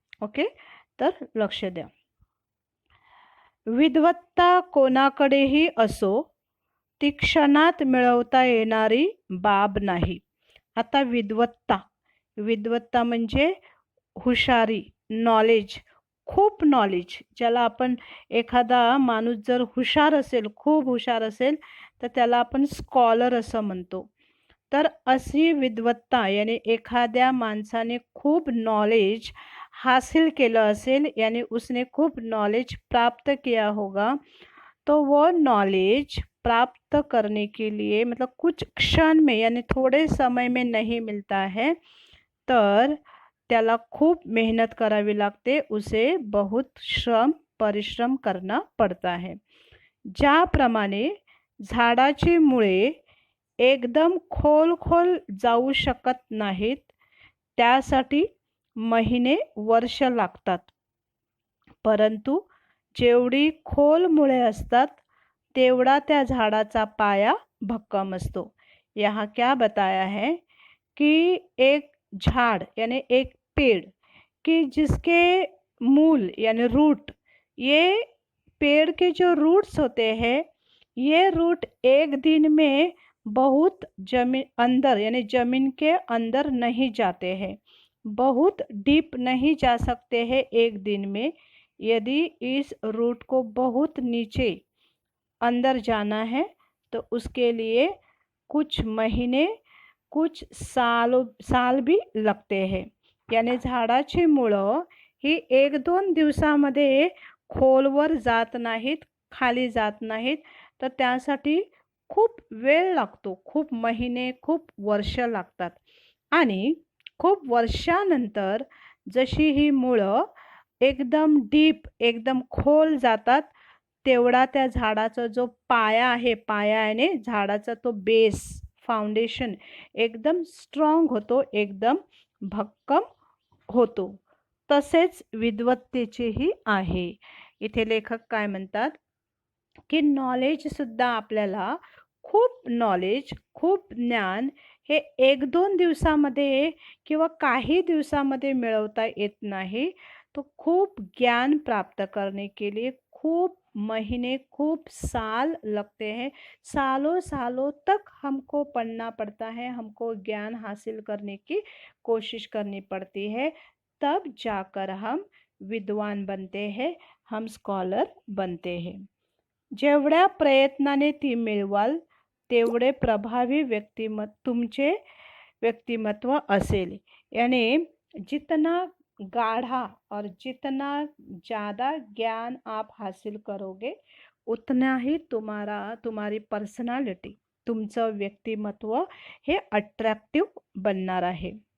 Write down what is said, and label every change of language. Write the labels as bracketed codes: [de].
[mr] Okay, तर लक्ष द्या। विद्वत्ता कोणाकडेही असो, ती क्षणात मिळवता येणारी बाब नाही। आता विद्वत्ता म्हणजे हुशारी, नॉलेज, खूप नॉलेज, ज्याला आपण, एखादा माणूस जर हुशार असेल, खूप हुशार असेल तर त्याला आपण स्कॉलर असं म्हणतो। तर अशी विद्वत्ता यानी एखाद्या माणसाने खूप नॉलेज हासिल केलं असेल, [hi] यानी उसने खूप नॉलेज प्राप्त किया होगा, तो वो नॉलेज प्राप्त करने के लिए मतलब कुछ क्षण में यानी थोड़े समय में नहीं मिलता है, [mr] तर त्याला खूप मेहनत करावी लागते, [hi] उसे बहुत परिश्रम करना पड़ता है। [mr] ज्याप्रमाणे झाडाची मुळे एकदम खोल जाऊ शकत नाहीत, त्यासाठी महिने, वर्ष लागतात, परंतु जेवढी खोल मुळे असतात तेवढा त्या झाडाचा पाया भक्कम असतो। [hi] यहाँ क्या बताया है कि एक झाड़ यानी एक पेड़ कि जिसके मूल यानी रूट, ये पेड़ के जो रूट्स होते हैं, ये रूट एक दिन में बहुत जमीन अंदर यानी ज़मीन के अंदर नहीं जाते हैं, बहुत डीप नहीं जा सकते हैं एक दिन में। यदि इस रूट को बहुत नीचे अंदर जाना है तो उसके लिए कुछ महीने, कुछ साल भी लगते हैं। [mr] यानी झाडाची मुळं ही 1-2 दिवसामध्ये खोलवर जात नाहीत, खाली जात नाहीत, तर त्यासाठी खूप वेळ लागतो, खूप महिने, खूप वर्ष लागतात। आणि खूप वर्षानंतर जशी ही मुळं एकदम डीप, एकदम खोल जातात, तेवढा त्या झाडाचा जो पाया आहे, पाया याने झाडाचा तो बेस, फाउंडेशन एकदम स्ट्रॉंग होतो, एकदम भक्कम होतो। तसेच विद्वत्तेचेही आहे। इथे लेखक काय म्हणतात की नॉलेज सुद्धा आपल्याला, खूप नॉलेज, खूप ज्ञान हे 1-2 दिवसामध्ये किंवा काही दिवसामध्ये मिळवता येत नाही। [hi] तो खूप ज्ञान प्राप्त करने के लिए खूप महीने, खूप साल लगते हैं, सालों तक हमको पढ़ना पड़ता है, हमको ज्ञान हासिल करने की कोशिश करनी पड़ती है, तब जाकर हम विद्वान बनते हैं, हम स्कॉलर बनते हैं। [mr] जेवढ्या प्रयत्नाने ती मिळवाल तेवढे प्रभावी तुमचे व्यक्तिमत्व असेल। [hi] यानी जितना गाढ़ा और जितना ज़्यादा ज्ञान आप हासिल करोगे, उतना ही तुम्हारी पर्सनॅलिटी, [mr] तुमचं व्यक्तिमत्व हे अट्रॅक्टिव्ह बनणार आहे।